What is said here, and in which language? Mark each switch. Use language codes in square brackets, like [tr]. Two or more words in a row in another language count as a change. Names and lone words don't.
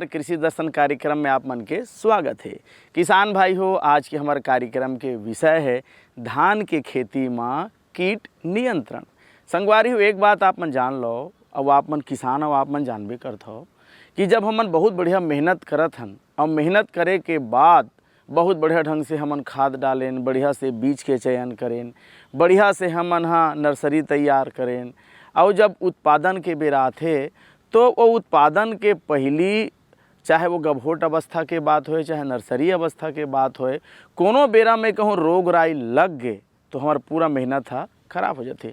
[hne] कृषि दर्शन कार्यक्रम में आप मन के स्वागत है। किसान भाई हो, आज के हमारे कार्यक्रम के विषय है धान के खेती में कीट नियंत्रण। संगवारी हो, एक बात आप मन जान लो, अब आप मन किसान हो, आप मन जानबे करत हो कि जब हमन बहुत बढ़िया मेहनत करत हन और मेहनत करे के बाद बहुत बढ़िया ढंग से हमन खाद डालें, बढ़िया से बीज के चयन करें, बढ़िया से हमन नर्सरी तैयार करें और जब उत्पादन के बेरा आथे तो वो उत्पादन के पहली, चाहे वो गभोट अवस्था के बात होए चाहे नर्सरी अवस्था के बात होए, कोनो बेरा में कहूँ रोग राई लग गए तो हमार पूरा मेहनत खराब हो जाते।